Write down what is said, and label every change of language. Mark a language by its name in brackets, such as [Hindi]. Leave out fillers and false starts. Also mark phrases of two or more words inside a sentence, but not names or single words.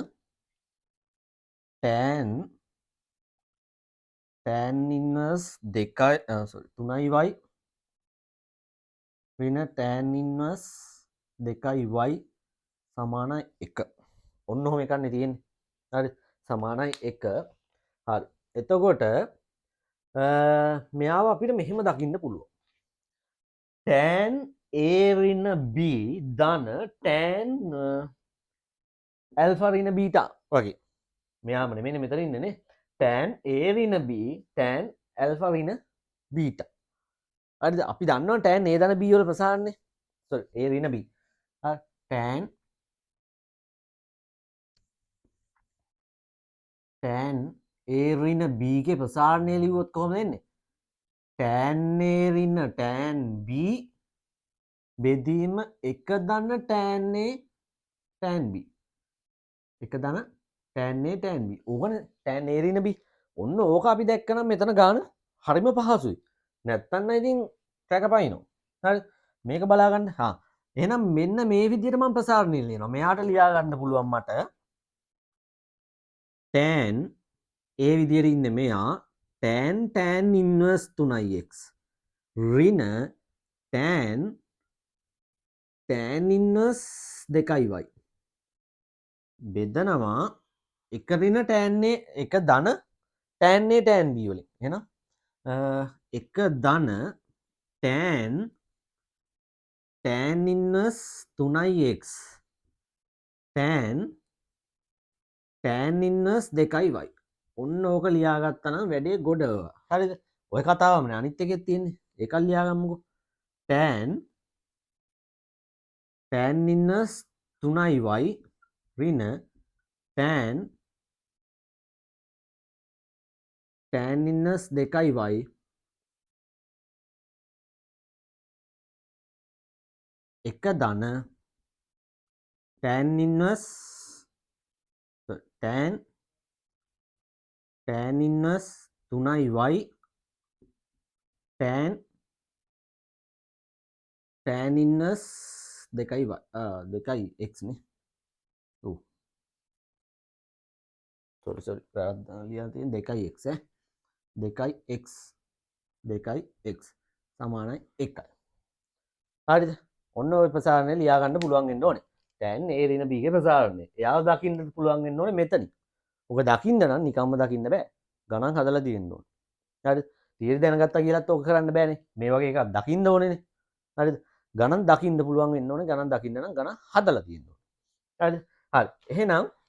[English] tan inverse 3y [Sinhala] ඍණ [English] tan inverse 2y [Sinhala] සමානයි 1 ඔන්න ඔහොම එකක් නේ තියෙන්නේ හරි සමානයි 1 හරි එතකොට මෙයාව අපිට මෙහෙම දකින්න පුළුවන් [English] tan a [Sinhala] ඍණ b ධන [English] tan alpha [Sinhala] ඍණ beta වගේ මෙයාම නෙමෙයි මෙතන ඉන්නේ නේ [English] tan a [Sinhala] ඍණ b [English] tan alpha [Sinhala] ඍණ beta හරිද අපි දන්නවා [English] tan a [Sinhala] ධන b වල ප්‍රසාරණය [English] sorry a [Sinhala] ඍණ b හරි [English] tan a [Sinhala] ඍණ b ගේ ප්‍රසාරණය ලිව්වොත් කොහොමද එන්නේ [English] tan a [Sinhala] ඍණ [English] tan b [Sinhala] බෙදීම 1 ධන [English] tan a tan b [Sinhala] 1 ධන [English] tan a tan b [Sinhala] ඕකනේ [English] tan a [Sinhala] ඍණ b ඔන්න ඕක අපි දැක්කනම් මෙතන ගාන හරිම පහසුයි නැත්තම් ඉතින් කැකපයින්නවා හරි මේක බලා ගන්න එහෙනම් මෙන්න මේ විදිහට මම ප්‍රසාරණය ලියනවා මෙයාට ලියා ගන්න පුළුවන් මට tan ඒ විදිහට ඉන්නේ මෙයා [English] tan inverse 3x [Sinhala] ඍණ [English] tan inverse 2y [Sinhala] බෙදනවා 1 ඍණ [English] tan a [Sinhala] 1 ධන [English] tan a tan b [Sinhala] වලින් එහෙනම් 1 ධන [English] tan inverse 3x tan inverse 2y [Sinhala] ඔන්න ඕක ලියාගත්තා නම් වැඩේ ගොඩ හරිද ඔය කතාවමනේ අනිත් එකෙත් තියෙන්නේ ඒක ලියාගමුකෝ [English] tan inverse 3y ඍණ tan tan inverse 2y [Sinhala] එක ධන [English] tan inverse tan inverse 3y tan inverse 2y 2x [Sinhala] නේ ඔව් [English] sorry [Sinhala] ලියලා තියෙන 2x 2x 2x සමානයි 1යි හරිද ඔන්න ඔය ප්‍රසාරණය ලියා ගන්න පුළුවන් වෙන්න ඕනේ tan a ඍණ b ගේ ප්‍රසාරණය එයාව දකින්න පුළුවන් වෙන්න ඕනේ මෙතනින් ඔක දකින්න නම් නිකම්ම දකින්න බෑ ගණන් හදලා තියෙන්න ඕනේ හරිද තීර දැනගත්තා කියලාත් ඔක කරන්න බෑනේ මේ වගේ එකක් දකින්න ඕනේනේ හරිද ගණන් දකින්න පුළුවන් වෙන්න ඕනේ ගණන් දකින්න නම් ගණන් හදලා තියෙන්න ඕනේ හරිද හරි එහෙනම්